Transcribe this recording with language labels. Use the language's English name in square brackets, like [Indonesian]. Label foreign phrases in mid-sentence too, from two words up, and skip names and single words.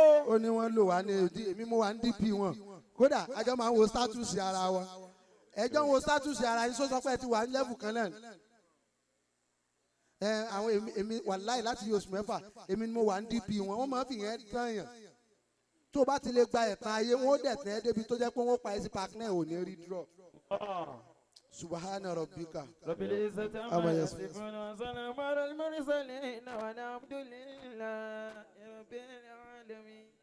[Yoruba] ó ní wọ́n lò wá ní èmi mo wà ní DP wọn kódà àjọ máa ń wo status ara wa ẹjọ́ ń wo status ara yín sọ pé ẹ ti wà ní level kan náà àwọn èmi wàláì láti yí oṣù mẹ́fà èmi ni mo wà ní DP wọn wọ́n máa ń fi yẹn tán yàn tó bá ti lè gba ẹ̀tàn ayé wọn ó dẹ̀ tẹ́ débi tó jẹ́ pé wọ́n pa ẹ́ sí park náà ò ní rí draw. [Arabic] سبحان ربك. رب العزة عما يصفون وسلام على المرسلين والحمد لله رب العالمين.